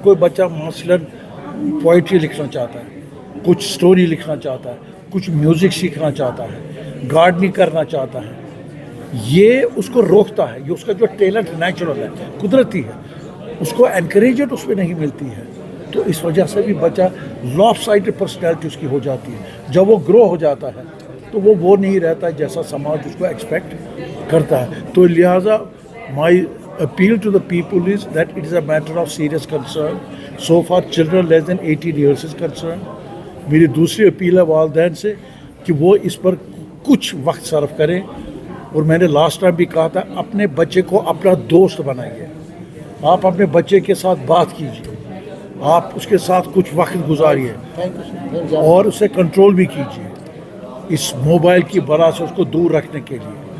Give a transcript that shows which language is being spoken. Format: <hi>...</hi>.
<ur>کوئی بچہ مثلاً پوئٹری لکھنا چاہتا ہے, کچھ سٹوری لکھنا چاہتا ہے, کچھ میوزک سیکھنا چاہتا ہے, گارڈننگ کرنا چاہتا ہے, یہ اس کو روکتا ہے. یہ اس کا جو ٹیلنٹ نیچرل ہے, قدرتی ہے, اس کو انکریجمنٹ اس میں نہیں ملتی ہے. تو اس وجہ سے بھی بچہ لاف سائڈ پرسنالٹی اس کی ہو جاتی ہے. جب وہ گرو ہو جاتا ہے تو وہ نہیں رہتا جیسا سماج اس کو ایکسپیکٹ کرتا ہے. تو لہٰذا</ur> <en>My appeal to the people is that it is a matter of serious concern so far children less than 18 years is concerned.</en> <ur>میری دوسری اپیل ہے والدین سے کہ وہ اس پر کچھ وقت صرف کریں. اور میں نے لاسٹ ٹائم بھی کہا تھا اپنے بچے کو اپنا دوست بنائیے. آپ اپنے بچے کے ساتھ بات کیجیے, آپ اس کے ساتھ کچھ وقت گزاریے اور اسے کنٹرول بھی کیجیے اس موبائل کی بلا سے اس کو دور رکھنے کے لیے.</ur>